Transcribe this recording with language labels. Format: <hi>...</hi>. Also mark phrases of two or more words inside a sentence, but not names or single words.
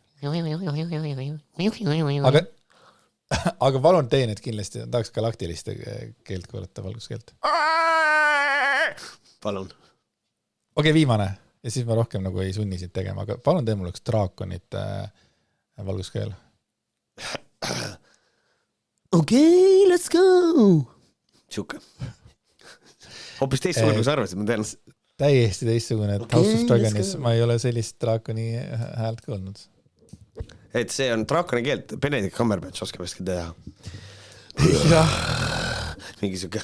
<et>Aga palun tee need kindlasti, tahaks galaktiliste keelt kuulata, valguskeelt. Palun. Okei, viimane. Ja siis ma rohkem nagu ei sunni siit tegema, aga palun tee mulle üks draakonit valguskeel. Okei,</et> <en>let's go!</en> <et>Siuke. Hoopis teistsugune, kui sa arvasid, ma tean. Täiesti teistsugune, et House of Dragonis ma ei ole sellist draakoni häält kuulnud. Et see on draakoni keelt, Benedict Cumberbatch oskab vist teha. Jah. Mingi siuke.</et>